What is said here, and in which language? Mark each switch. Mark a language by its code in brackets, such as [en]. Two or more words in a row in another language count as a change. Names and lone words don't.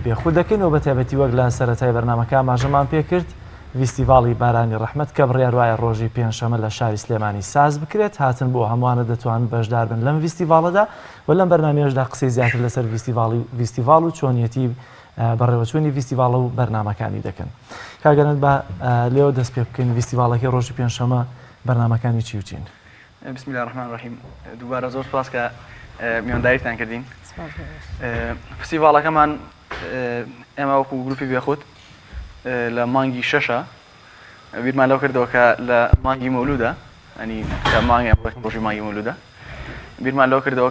[ckb] بێخود دەکەینەوە بە تایبەتی وەک لە سەرەتای بەرنامەکە ئاماژەمان پێکرد فیستیڤاڵی بارانی ڕەحمەت کە بڕیاروایە ڕۆژی پێنجشەمە لە شاری سلێمانی ساز بکرێت هاتن بۆ هەمووانە دەتوانن بەشدار بن لەم فیستیڤاڵەدا و لەم بەرنامەیەشدا قسەی زیاتر لەسەر فیستیڤاڵ و چۆنیەتی بەڕێوەچوونی فیستیڤاڵە و بەرنامەکانی دەکەن کاگەنت بە لێوە دەست پێ بکەین فیستیڤاڵەکەی ڕۆژی پێنجشەمە بەرنامەکانی چی و چین؟ [ar] بسم الله الرحمن الرحیم [ckb] دووبارە زۆر سپاس کە میوانداریتان کردین فستیڤاڵەکەمان ئێمە وەکو گروپی بێخود لە مانگی شەشە بیرمان لەو کردەوە کە لە مانگی مەولودە ئەنی کە مانگی ڕۆژی مانگی مەولودە بیرمان لەو کردەوە